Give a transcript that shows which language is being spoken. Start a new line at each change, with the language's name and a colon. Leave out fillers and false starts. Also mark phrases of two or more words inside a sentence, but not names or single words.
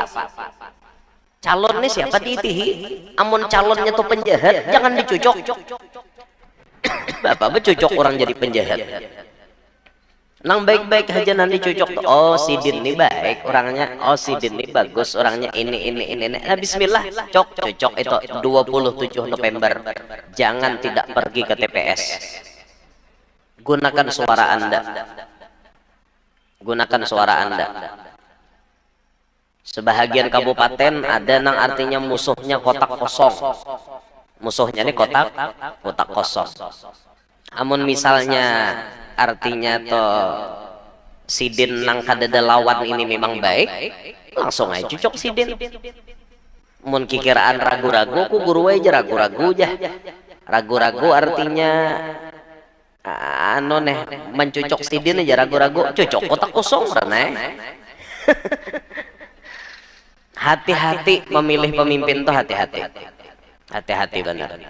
Banjar: Calon nih siapa diitihi. Amun calonnya tuh penjahat, jangan dicucuk. Bapak bercucuk orang jadi penjahat. Nang baik-baik aja nanti cucuk. Oh si Din ini baik orangnya. Oh si Din ini bagus orangnya. Ini. Nah bismillah. Cucuk itu 27 November. Jangan tidak pergi ke TPS.
Indonesian: Gunakan suara Anda. Gunakan suara Anda.
Banjar: Sebahagian kabupaten ada nang artinya musuhnya kotak kosong. Musuhnya ini kotak kosong. Amun misalnya artinya toh sidin nang kadada lawan ini memang baik, langsung aja cucuk sidin. Mun kikiraan ragu-ragu, ku guru aja ragu-ragu aja. Ragu-ragu artinya anu nih mencucuk sidin aja ragu-ragu, cucuk kotak kosong rene. Hati-hati memilih pemimpin tuh hati-hati. Hati-hati benar.